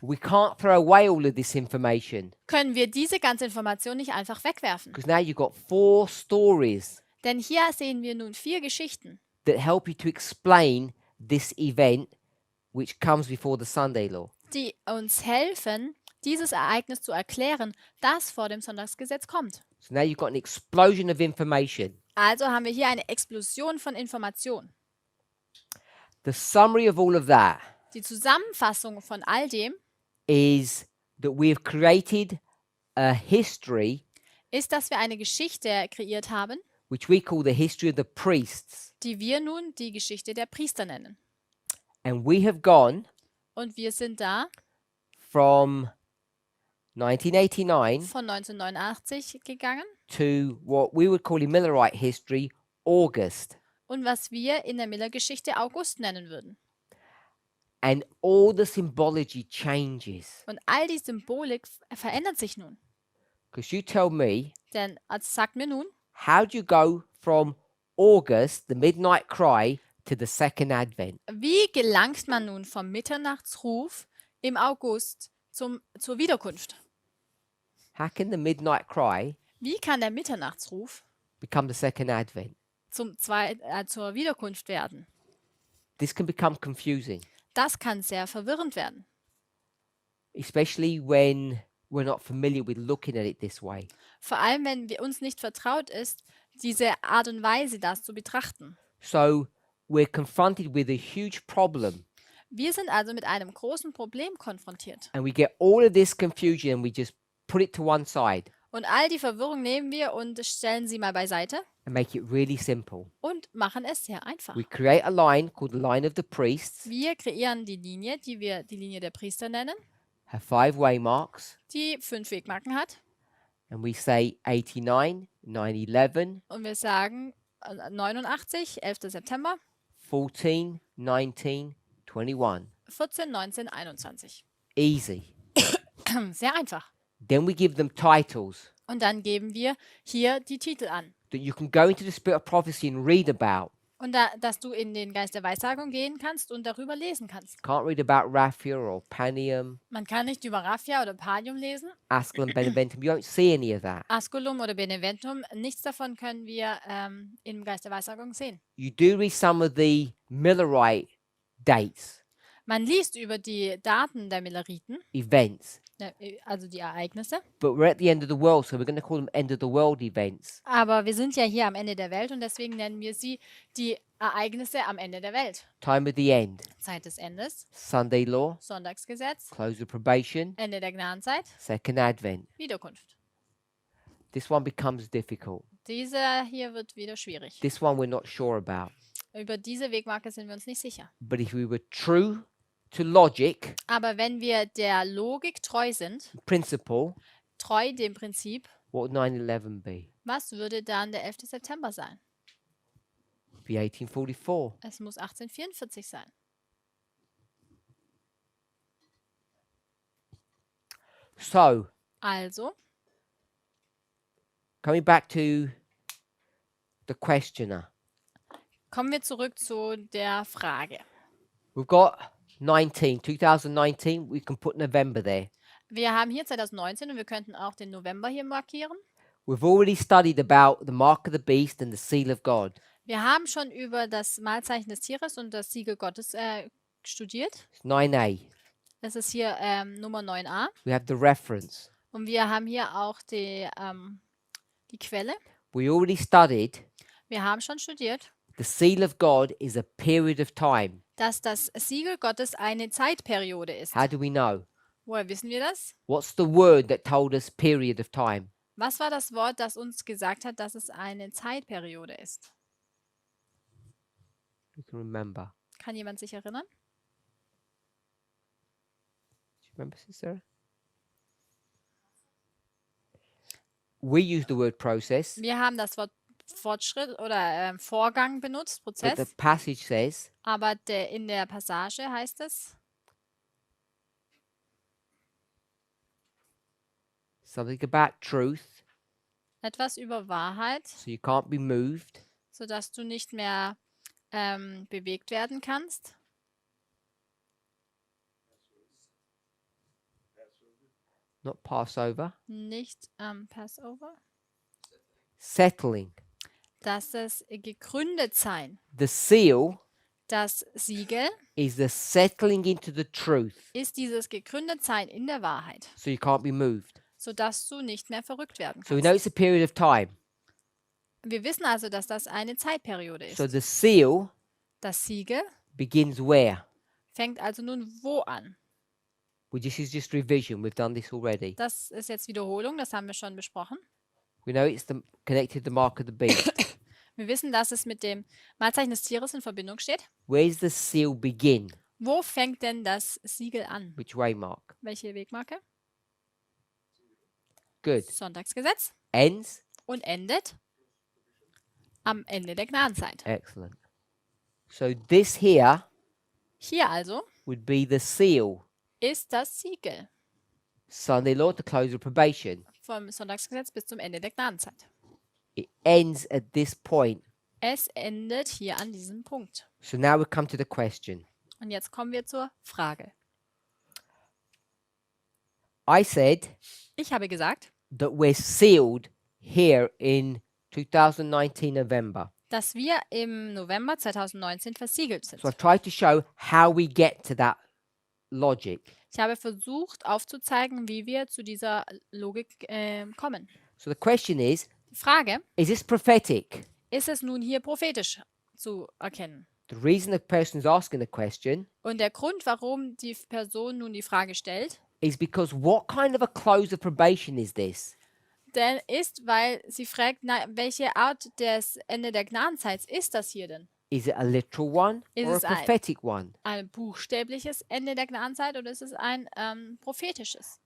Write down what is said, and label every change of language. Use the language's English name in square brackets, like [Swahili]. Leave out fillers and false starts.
[English] we can't throw away all of this information [German] können wir diese ganze Information nicht einfach wegwerfen. [English] because now you've got 4 stories [German] Denn hier sehen wir nun 4 Geschichten, [English] that help you to explain this event which comes before the Sunday law. [German] die uns helfen, dieses Ereignis zu erklären, das vor dem Sonntagsgesetz kommt. [English] So now you've got an explosion of information. [German] Also haben wir hier eine Explosion von Informationen. [English] The summary of all of that [German] Die Zusammenfassung von all dem [English] is that we have created a history [German] ist, dass wir eine Geschichte kreiert haben, [English] which we call the history of the priests. [German] die wir nun die Geschichte der Priester nennen. [English] And we have gone [German] Und wir sind da [English] from 1989 [German] von 1989 gegangen [English] to what we would call in Millerite history, August. [German] und was wir in der Miller-Geschichte August nennen würden. [English] And all the symbology changes. [German] Und all die Symbolik verändert sich nun. [English] Because you tell me, [German] Denn sagt mir nun, [English] how do you go from August, the midnight cry, to the second advent? [German] wie gelangt man nun vom Mitternachtsruf im August zur Wiederkunft? [English] How can the midnight cry [German] Wie kann der Mitternachtsruf [English] become the second advent? [German] zur Wiederkunft werden? [English] This can become confusing, [German] Das kann sehr verwirrend werden. [English] especially when we're not familiar with looking at it this way. [German] Vor allem, wenn wir uns nicht vertraut ist, diese Art und Weise, das zu betrachten. [English] So we're confronted with a huge problem, [German] Wir sind also mit einem großen Problem konfrontiert. [English] and we get all of this confusion and we just put it to one side [German] Und all die Verwirrung nehmen wir und stellen sie mal beiseite [English] and make it really simple. [German] und machen es sehr einfach. [English] We create a line called the line of the priests, [German] Wir kreieren die Linie, die wir die Linie der Priester nennen. [English] have 5 waymarks, [German] die 5 Wegmarken hat. [English] and we say 89, 9/11, [German] Und wir sagen 89, 11. September, 14, 19, 21. 14, 19, 21. [English] Easy. [German] Sehr einfach. [English] Then we give them titles [German] Und dann geben wir hier die Titel an. [English] that you can go into the spirit of prophecy and read about. [German] Und dass du in den Geist der Weissagung gehen kannst und darüber lesen kannst. [English] Can't read about Raphia or Panium, [German] Man kann nicht über Raphia oder Palium lesen, [English] Askel, Beneventum. You won't see any of that. [German] Asculum oder Beneventum. Nichts davon können wir im Geist der Weissagung sehen. [English] You do read some of the Millerite dates, [German] Man liest über die Daten der Milleriten, [English] events, [German] also die Ereignisse. [English] but we're at the end of the world, so we're going to call them end of the world events. [German] Aber wir sind ja hier am Ende der Welt und deswegen nennen wir sie die Ereignisse am Ende der Welt. [English] Time of the end, [German] Zeit des Endes, [English] Sunday law, [German] Sonntagsgesetz, [English] close of probation, [German] Ende der Gnadenzeit, [English] second advent. [German] Wiederkunft. [English] This one becomes difficult. [German] Dieser hier wird wieder schwierig. [English] This one we're not sure about. [German] Über diese Wegmarke sind wir uns nicht sicher. [English] But if we were true to logic, [German] Aber wenn wir der Logik treu sind, [English] principle, [German] treu dem Prinzip, [English] what would 9/11 be? [German] was würde dann der 11. September sein? [English] Be 1844. [German] Es muss 1844 sein. [English] So, [German] Also, [English] coming back to the questioner. [German] kommen wir zurück zu der Frage. [English] We've got 2019. We can put November there. [German] Wir haben hier 2019 und wir könnten auch den November hier markieren. [English] We've already studied about the mark of the beast and the seal of God. [German] Wir haben schon über das Mahlzeichen des Tieres und das Siegel Gottes studiert. [English] It's 9a. [German] Das ist hier Nummer 9a. [English] We have the reference. [German] Und wir haben hier auch die Quelle. [English] We already studied [German] Wir haben schon studiert, [English] the seal of God is a period of time. [German] dass das Siegel Gottes eine Zeitperiode ist. [English] How do we know? [German] Woher wissen wir das? [English] What's the word that told us period of time? [German] Was war das Wort, das uns gesagt hat, dass es eine Zeitperiode ist? [English] You can remember. [German] Kann jemand sich erinnern? [English] Do you remember, Sister? We use the word process, [German] Wir haben das Wort Fortschritt oder Vorgang benutzt, [English] but the [German] Prozess, [English] passage says [German] aber in der Passage heißt es [English] something about truth, [German] etwas über Wahrheit, [English] so you can't be moved. [German] sodass du nicht mehr bewegt werden kannst. [English] Not Passover. [German] Nicht Passover. [English] Settling. [German] Dass es gegründet sein. [English] The seal [German] Das Siegel [English] is the settling into the truth, [German] ist dieses gegründet sein in der Wahrheit, [English] so you can't be moved. [German] sodass du nicht mehr verrückt werden [English] So we know [German] kannst. [English] it's a period of time. [German] Wir wissen also, dass das eine Zeitperiode [English] So [German] ist. [English] the seal [German] Das Siegel [English] begins where? [German] fängt also nun wo an? [English] This is just revision. We've done this already. [German] Das ist jetzt Wiederholung, das haben wir schon besprochen. [English] We know it's connected to the mark of the beast. [German] Wir wissen, dass es mit dem Mahlzeichen des Tieres in Verbindung steht. [English] Where does the seal begin? [German] Wo fängt denn das Siegel an? [English] Which way mark? [German] Welche Wegmarke? [English] Good. [German] Sonntagsgesetz. [English] Ends? [German] Und endet am Ende der Gnadenzeit. [English] Excellent. So this here [German] Hier also [English] would be the seal. [German] ist das Siegel [English] Sunday law to close of probation. [German] vom Sonntagsgesetz bis zum Ende der Gnadenzeit. [English] It ends at this point. [German] Es endet hier an diesem Punkt. [English] So now we come to the question. [German] Und jetzt kommen wir zur Frage. [English] I said [German] Ich habe gesagt, [English] that we're sealed here in 2019 November. [German] dass wir im November 2019 versiegelt sind. [English] So I've tried to show how we get to that logic. [German] Ich habe versucht aufzuzeigen, wie wir zu dieser Logik kommen. [English] So the question is [German] Die Frage, [English] this prophetic? [German] ist es nun hier prophetisch zu erkennen? [English] The reason the person is asking the question [German] Und der Grund, warum die Person nun die Frage stellt, [English] is because what kind of a close of probation is this? [German] denn ist, weil sie fragt, na, welche Art des Ende der Gnadenzeit ist das hier denn? [English] Is it a literal one [German] Is [English] or a [German] es ein- [English] prophetic one? [German] Ein buchstäbliches Ende der Gnadenzeit oder ist es ein prophetisches?